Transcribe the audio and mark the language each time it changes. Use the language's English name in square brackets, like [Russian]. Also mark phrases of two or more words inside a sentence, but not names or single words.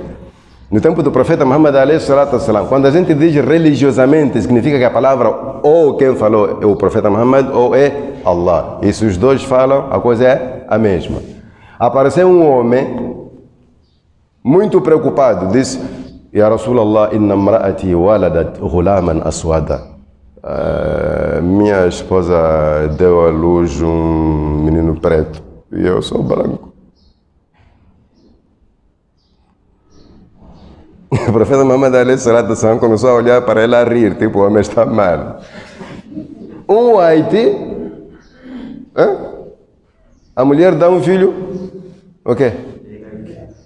[Portuguese] No tempo do profeta Muhammad a.s., quando a gente diz religiosamente, significa que a palavra ou quem falou é o profeta Muhammad ou é Allah. E se os dois falam, a coisa é a mesma. Apareceu um homem muito preocupado, disse: [Arabic] يا رسول الله، إن امرأتي ولدت غلاما أسود. [Portuguese] Minha esposa deu à luz um menino preto e eu sou branco. O profeta Muhammad a.s. começou a olhar para ela a rir, tipo, o homem está mal. Um Haiti, a mulher dá um filho, o quê?